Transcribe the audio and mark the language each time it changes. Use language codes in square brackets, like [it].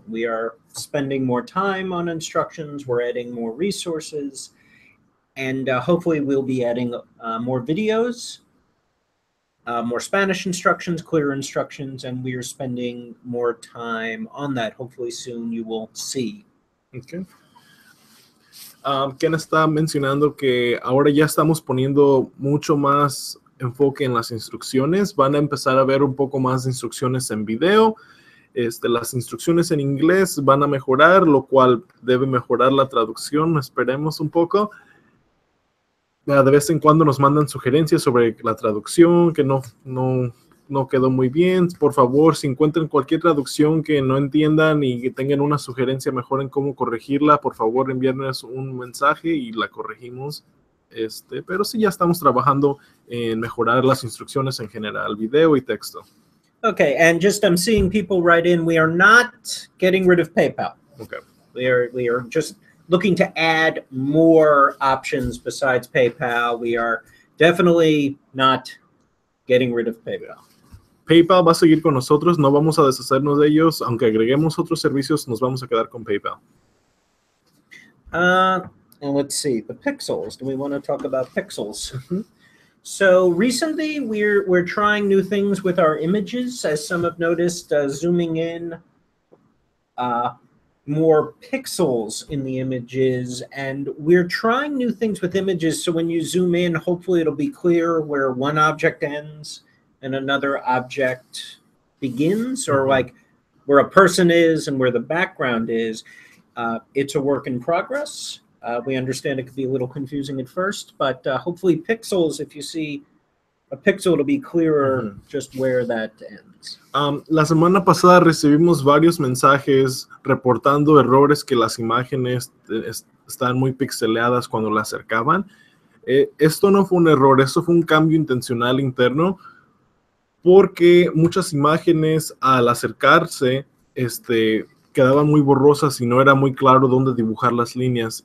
[en] We are spending more time on instructions, we're adding more resources, and hopefully we'll be adding more videos, more Spanish instructions, clearer instructions, and we are spending more time on that. Hopefully soon you will see. Okay. [es] Ken está mencionando que ahora ya estamos poniendo mucho más enfoque en las instrucciones. Van a empezar a ver un poco más de instrucciones en video. Las instrucciones en inglés van a mejorar, lo cual debe mejorar la traducción, esperemos un poco. De vez en cuando nos mandan sugerencias sobre la traducción, que no quedó muy bien. Por favor, si encuentran cualquier traducción que no entiendan y que tengan una sugerencia mejor en cómo corregirla, por favor, envíennos un mensaje y la corregimos. Pero sí, ya estamos trabajando en mejorar las instrucciones en general, video y texto. [en] Okay, and just I'm seeing people write in, we are not getting rid of PayPal. Okay. We are just looking to add more options besides PayPal. We are definitely not getting rid of PayPal. [es] PayPal va a seguir con nosotros, no vamos a deshacernos de ellos. Aunque agreguemos otros servicios, nos vamos a quedar con PayPal. [en] And let's see, the pixels. Do we want to talk about pixels? Mm-hmm. So recently, we're trying new things with our images, as some have noticed, zooming in, more pixels in the images, and we're trying new things with images. So when you zoom in, hopefully it'll be clear where one object ends and another object begins, or like where a person is and where the background is. It's a work in progress. We understand it could be a little confusing at first, but hopefully pixels, if you see a pixel, it'll be clearer just where that ends. [es] La semana pasada recibimos varios mensajes reportando errores que las imágenes están muy pixeleadas cuando la acercaban. Esto no fue un error, esto fue un cambio intencional interno, porque muchas imágenes al acercarse quedaban muy borrosas y no era muy claro dónde dibujar las líneas.